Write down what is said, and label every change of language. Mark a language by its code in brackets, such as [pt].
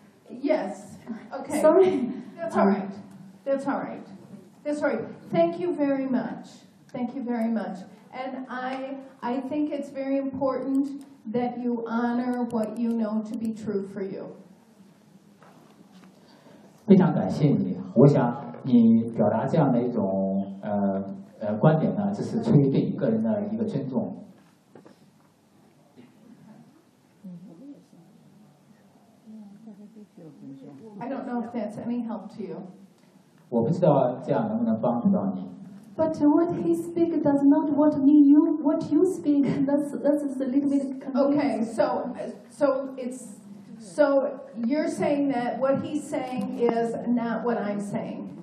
[en] Yes. Okay. Sorry. That's all right. Thank you very much. And I think it's very important that you honor what you know to be true for you. [zh] 非常感谢你。我想你表达这样的一种观点呢，这是出于对你个人的一个尊重。 [en] I don't know if that's any help to you. [zh] 我不知道这样能不能帮助到你。 [en] But what he speak does not what me you what you speak. That's a little bit confusing. Okay, so you're saying that what he's saying is not what I'm saying.